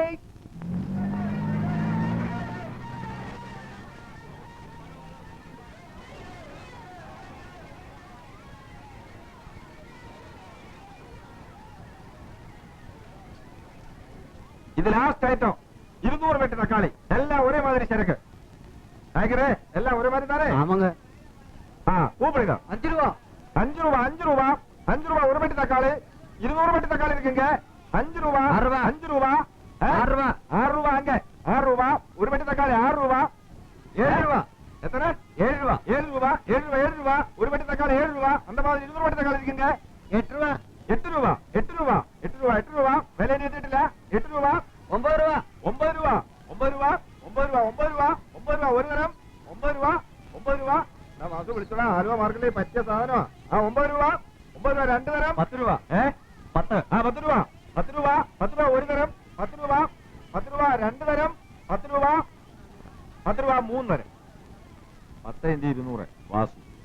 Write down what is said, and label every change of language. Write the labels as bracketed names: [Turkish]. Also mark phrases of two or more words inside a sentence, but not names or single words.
[Malayalam] ഇത് ലാസ്റ്റ് ഐറ്റം. 200 പെട്ടി തക്കാളി. എല്ലാം ഒരേ മാതിരി ചരക്ക്. ആയിക്കേ, എല്ലാം ഒരേ മാതിരി താനേ. [Tamil] கூப்பிடுங்க. 5 ரூபா 5 ரூபா 5 ரூபா 5 ரூபா ஒரு பெட்டி தக்காளி. 200 பெட்டி தக்காளி இருக்குங்க. 5 ரூபா 5 ரூபா 6 ரூபா 6 ரூபா அங்க 6 ரூபா ஒரு பெட்டி தக்காளி. 6 ரூபா 7 ரூபா. எத்தனை? 7 ரூபா 7 ரூபா 7 ரூபா 7 ரூபா ஒரு பெட்டி தக்காளி. 7 ரூபா. அந்த மாதிரி 200 பெட்டி தக்காளி இருக்குங்க. 8 ரூபா 8 ரூபா 8 ரூபா 8 ரூபா 8 ரூபா விலை நீட்டிட்டல. 8 ரூபா 9 ரூபா 9 ரூபா 9 ரூபா 9 ரூபா 9 ரூபா 9 ரூபா ஒரு கிராம். 9 ரூபா 9 രൂപ. [Malayalam] അത് വിളിച്ചോളാം, ആലുവ മാർക്കറ്റിലെ പറ്റിയ സാധനമാ. 9 രൂപ 9 രൂപ 2 തരം. 10 രൂപ 10 10 രൂപ 10 രൂപ 10 രൂപ ഒരു തരം. 10 രൂപ 10 രൂപ 2 തരം. 10 രൂപ 10 രൂപ 3 തരം. 10 × 200 വാസു.